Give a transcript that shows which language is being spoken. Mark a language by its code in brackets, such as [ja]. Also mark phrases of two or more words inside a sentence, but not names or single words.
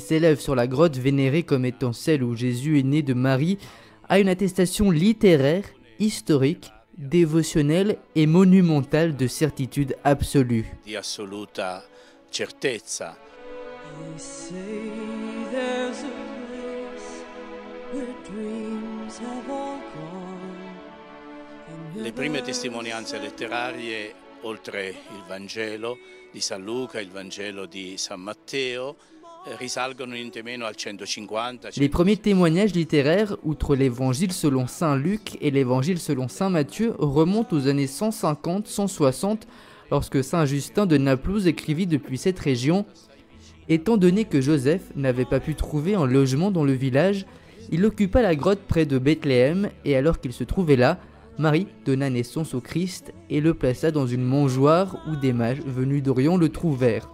[fr] s'élève sur la grotte vénérée comme étant celle où Jésus est né de Marie, a une attestation littéraire, historique, dévotionnelle et monumentale de certitude absolue. [it] Le prime testimonianze letterarie, oltre il Vangelo di San Luca, il Vangelo di San Matteo, risalgono niente meno al 150. [fr] Les premiers témoignages littéraires, outre l'évangile selon saint Luc et l'évangile selon saint Matthieu, remontent aux années 150-160, lorsque saint Justin de Naplouse écrivit depuis cette région. Étant donné que Joseph n'avait pas pu trouver un logement dans le village, il occupa la grotte près de Bethléem, et alors qu'il se trouvait là, Marie donna naissance au Christ et le plaça dans une mangeoire où des mages venus d'Orient le trouvèrent.